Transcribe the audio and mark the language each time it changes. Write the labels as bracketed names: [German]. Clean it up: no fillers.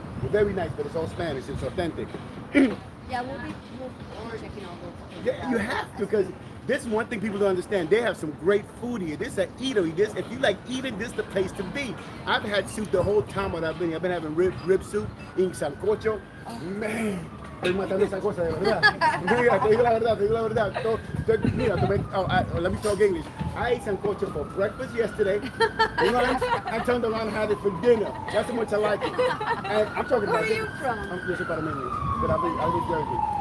[English] Very nice, but it's all Spanish, it's authentic. yeah, we'll be checking all those. Yeah, you have to, because this is one thing people don't understand. They have some great food here. This is an eatery. This, if you like eating, this is the place to be. I've had soup the whole time that I've been here. I've been having rib soup, eating sancocho. [Spanish] Man, estoy matando esa cosa, de verdad. Mira, te digo la verdad. [English] Mira, let me talk English. I ate sancocho for breakfast yesterday. You know, I turned around and had it for dinner. That's how much I like it. And I'm talking about Where are you from? I'm just about a minute, but I live in Jersey.